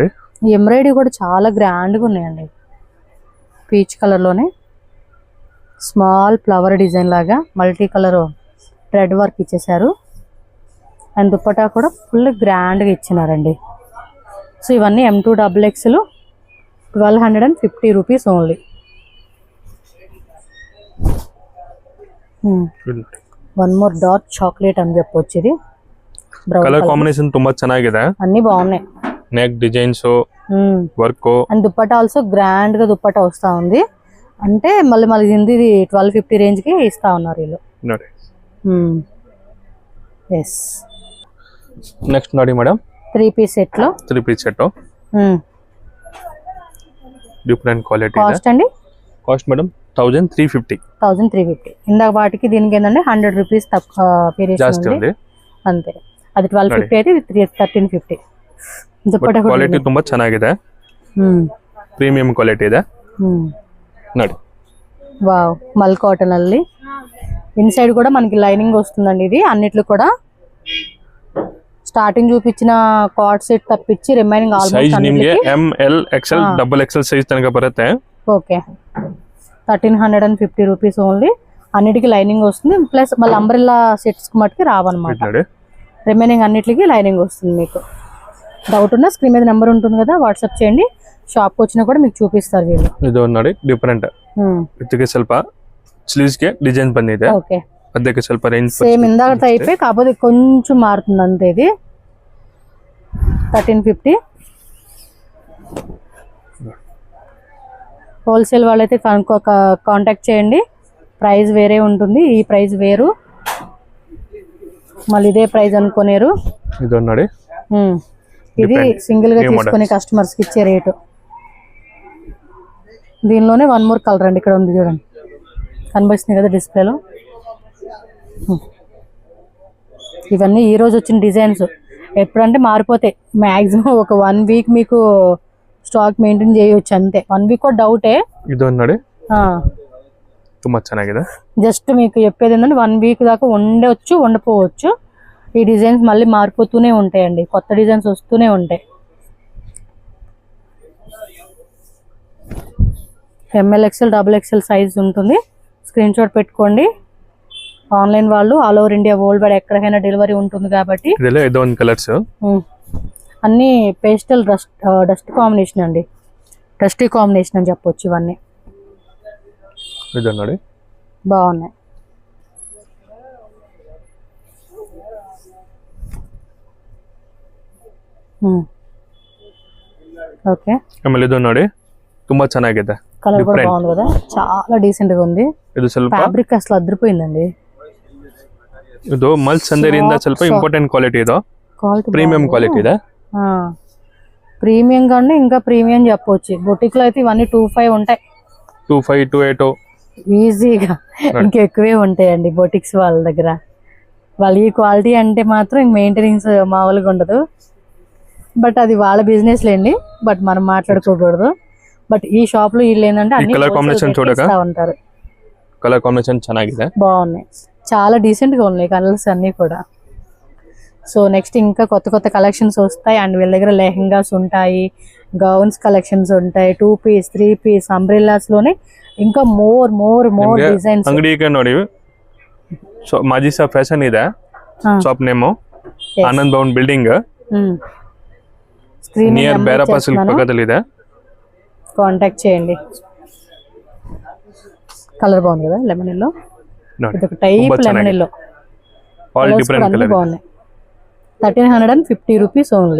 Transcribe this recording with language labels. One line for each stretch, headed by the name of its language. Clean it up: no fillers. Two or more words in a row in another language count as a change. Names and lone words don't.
Telugu: ఈ ఎంబ్రాయిడరీ కూడా చాలా గ్రాండ్గా ఉన్నాయండి పీచ్ కలర్లోనే
English: small flower design
Telugu: లాగా
English: multi colour thread work
Telugu: ఇచ్చేసారు అండ్ దుప్పటా కూడా ఫుల్ గ్రాండ్గా ఇచ్చినారండి సో ఇవన్నీ M2 XXL 1250
English: rupees only one more dark chocolate
Telugu: అని చెప్పొచ్చు ఇది
English: colour combination
Kannada: ತುಂಬಾ ಚೆನ್ನಾಗಿದೆ
Telugu: అన్ని బాగున్నాయి
English: neck designs work
Telugu: అండ్ దుప్పటా ఆల్సో గ్రాండ్ గా దుప్పటా వస్తా ఉంది అంటే మళ్ళీ ఇది 1250 రేంజ్ కి ఇస్తా ఉన్నారు వీళ్ళు ఎస్ నెక్స్ట్ ನೋಡಿ మేడం 3
English: piece set
Telugu: లో
English: 3 piece set different quality
Telugu: కాస్ట్ అండి
English: cost madam 1350
Telugu: ఇందాక వాటికి దీనికి ఏంటంటే 100 రూపీస్ తక్కువ వేరియేషన్ ఉంది అంతే అది 1250 అయితే 1350 దుప్పటా
Kannada: ಕ್ವಾಲಿಟಿ ತುಂಬಾ ಚೆನ್ನಾಗಿದೆ
English: premium quality
Kannada: ಇದೆ ನೋಡಿ
Telugu: వావ్,
English: mul cotton
Telugu: అల్లి ఇన్సైడ్ కూడా మనకి లైనింగ్ వస్తుందండి. ఇది అన్నిట్లు కూడా స్టార్టింగ్ చూపించిన కార్డ్ సెట్ తప్పించి రిమైనింగ్
Kannada: ಸೈಜ್ ನಿಮಗೆ
English: M L XL double XL size
Kannada: ತನಕ ಬರುತ್ತೆ.
Telugu: ఓకే 1350
English: rupees only.
Telugu: అన్నిటికీ లైనింగ్ వస్తుంది, ప్లస్ మళ్ళీ
English: umbrella sets
Telugu: మటుకి రావన్నమాట. రిమైనింగ్ అన్నిటికి లైనింగ్ వస్తుంది. మీకు డౌట్ ఉన్నా స్క్రీన్ మీద నెంబర్ ఉంటుంది కదా, వాట్సాప్ చేయండి. ಶಾಪ್ వచ్చినా కూడా మీకు చూపిస్తారు వీళ్ళు.
Kannada: ಇದು ನೋಡಿ ಡಿಫರೆಂಟ್ ಇದಕ್ಕೆ ಸ್ವಲ್ಪ ಸ್ಲೀವ್ಸ್ ಗೆ ಡಿಸೈನ್ ಬಂದಿದೆ.
Telugu: ఓకే,
Kannada: ಅದಕ್ಕೆ ಸ್ವಲ್ಪ ರೇಂಜ್
Telugu: సేమ్ ఇందాక టైపే కాకపోతే కొంచెం మారుతుంది అంతే. ఇది 1350. హోల్సేల్ వాళ్ళైతే కాంటాక్ట్ చేయండి. ప్రైస్ వేరే ఉంటుంది, ఈ ప్రైస్ వేరు, మళ్ళీ ఇదే ప్రైస్ అనుకోలేరు.
Kannada: ಇದು ನೋಡಿ
Telugu: ఇది సింగిల్ గా తీసుకునే కస్టమర్స్ కి ఇచ్చే రేటు. దీనిలోనే
English: one more colour
Telugu: అండి, ఇక్కడ ఉంది చూడండి, కనిపిస్తుంది కదా డిస్ప్లేలో. ఇవన్నీ ఈ రోజు వచ్చిన డిజైన్స్. ఎప్పుడంటే మారిపోతాయి. మ్యాక్సిమం ఒక 1 వీక్ మీకు
English: stock maintain
Telugu: చేయొచ్చు అంతే. 1 వీక్ కూడా డౌటే.
Kannada: ಇದು ನೋಡಿ ತುಂಬಾ ಚೆನ್ನಾಗಿದೆ.
Telugu: జస్ట్ మీకు చెప్పేది ఏంటంటే 1 వీక్ దాకా ఉండవచ్చు, ఉండపోవచ్చు. ఈ డిజైన్స్ మళ్ళీ మారిపోతూనే ఉంటాయండి, కొత్త డిజైన్స్ వస్తూనే ఉంటాయి. ఎంఎల్ ఎక్స్ఎల్ డబుల్ ఎక్స్ఎల్ సైజ్ ఉంటుంది.
English: screen shot
Telugu: పెట్టుకోండి. ఆన్లైన్ వాళ్ళు
English: all over India world wide
Telugu: ఎక్కడికైనా డెలివరీ ఉంటుంది కాబట్టి. కలర్స్ అన్ని
English: pastel dust combination
Telugu: అండి,
English: dusty combination
Telugu: అని చెప్పొచ్చు. ఇవన్నీ బాగున్నాయి. ఓకే,
Kannada: ಆಮೇಲೆ ಇದು ನೋಡಿ ತುಂಬಾ ಚೆನ್ನಾಗಿದೆ.
Telugu: కలర్ కూడా బాగుంది కదా, చాలా డీసెంట్ గా ఉంది.
Kannada: ಇದು ಸ್ವಲ್ಪ
Telugu: ఫ్యాబ్రిక్ అసలు అదిరిపోయిందండి.
Kannada: ಇದು ಮಲ್ ಸಂದರಿಯಿಂದ ಸ್ವಲ್ಪ
English: important quality
Kannada: ಇದು,
English: premium quality
Kannada: ಇದೆ.
Telugu: ప్రీమియం కంటే ఇంకా ప్రీమియం చెప్పొచ్చు. బొటిక్ లో అయితే ఇవన్నీ 25 ఉంటాయి, 25 28 ఈజీగా. ఇంకెక్కువే ఉంటాయండి బొటిక్స్ వాళ్ళ దగ్గర. వాళ్ళు ఈ క్వాలిటీ అంటే మాత్రం మెయింటెనెన్స్ మామూలుగా ఉండదు. బట్ అది వాళ్ళ బిజినెస్ లేండి, బట్ మనం మాట్లాడుకోకూడదు. బట్ ఈ షాప్ లో వీళ్ళు ఏంటంటే అన్ని
English: colour combination
Telugu: చూడగా ఉంటారు.
English: colour combination
Kannada: ಚೆನ್ನಾಗಿದೆ,
Telugu: బాగున్నాయి, చాలా డీసెంట్ గా ఉన్నాయి కలర్స్ అన్ని కూడా. సో నెక్స్ట్ ఇంకా కొత్త కొత్త కలెక్షన్స్ వస్తాయి. అండ్ వీళ్ళ దగ్గర లెహంగాస్ ఉంటాయి,
English: gowns collections
Telugu: ఉంటాయి, 2 పీస్ 3 పీస్ అంబ్రెల్లాస్ లోనే ఇంకా
English: more more more designs.
Kannada: ಅಂಗಡಿಗೆ ನೋಡಿ ಮಾಜಿಸಾ ಫ್ಯಾಷನ್ ಇದೆ
English: shop name,
Kannada: ಆನಂದ್ ಭವನ್ ಬಿಲ್ಡಿಂಗ್ నియర్ బేరాపా సిల్క్ పక్కದಲ್ಲಿ ಇದೆ.
Telugu: కాంటాక్ట్ చేయండి. కలర్ బాగుంది కదా,
English: lemon yellow.
Telugu: ఇది ఒక టైప్
English: lemon yellow, all different colour.
Telugu: బాగున్నాయి. 1350
English: rupees only.